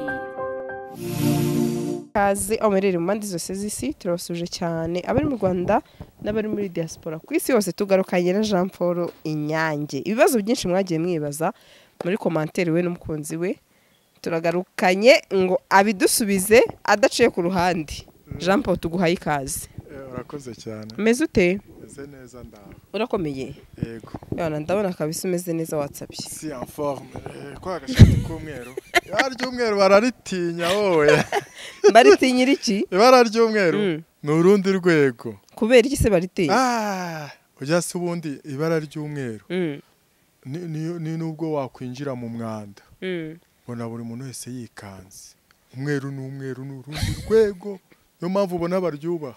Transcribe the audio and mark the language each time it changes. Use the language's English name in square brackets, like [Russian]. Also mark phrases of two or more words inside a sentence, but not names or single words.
[Kinyarwanda] kaze amerere mu mandi zose z'isi turabasuje cyane abari mu Rwanda n'abari muri diaspora ku isi yose tugarukanye na Jean Paul Inyange ibibazo byinshi mwagiye mwibaza muri commentaire we n'umukunzi we turagarukanye ngo abidusubize adaciye ku ruhande Jean Paul tuguhaye ikaze urakoze cyane meze ute meze neza ndaho urakomeye yego yana ndabona kabisa umeze neza WhatsApp [French] si en forme [Kinyarwanda] kwa gashati k'umweru ry'umweru bararitinya wowe baritinyira iki ibara ry'umweru ni urundi rwego kubera iki se baritinya ujya se ubundi ibara ry'umweru ni nubwo wakwinjira mu mwanda ubona buri muntu wese yikanze umweru n'umweru ni urundi rwego niyo mpamvu ubona baryubaha